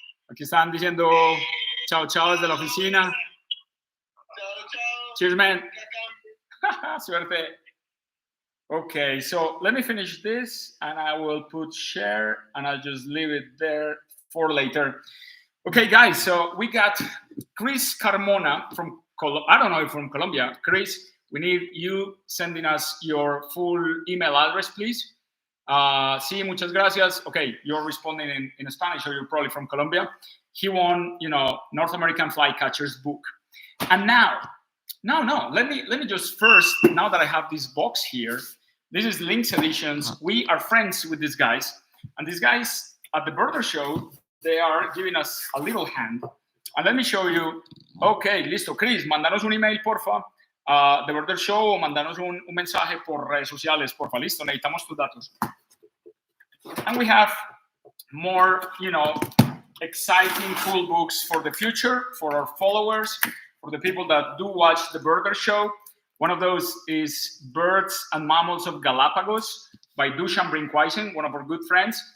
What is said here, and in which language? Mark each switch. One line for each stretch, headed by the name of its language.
Spanish: Aquí están diciendo chao, chao desde la oficina. Chao.
English: Cheers, man. Suerte. Okay, so let me finish this and I will put share and I'll just leave it there for later. Okay, guys, so we got Chris Carmona from, I don't know if from Colombia. Chris, we need you sending us your full email address, please.
Spanish: Sí, muchas gracias.
English: Okay, you're responding in Spanish, so you're probably from Colombia. He won, North American Flycatchers book. And now, let me just first, now that I have this box here, this is Lynx Editions. We are friends with these guys. And these guys at the Birder Show, they are giving us a little hand. And let me show you. Okay, listo. Chris,
Spanish: mandanos un email, porfa. The Birder Show, o mandanos un mensaje por redes sociales, porfa. Listo, necesitamos tus datos.
English: And we have more, exciting, cool books for the future, for our followers, for the people that do watch the Birder Show. One of those is Birds and Mammals of Galapagos by Dusan Brinkhuisen, one of our good friends.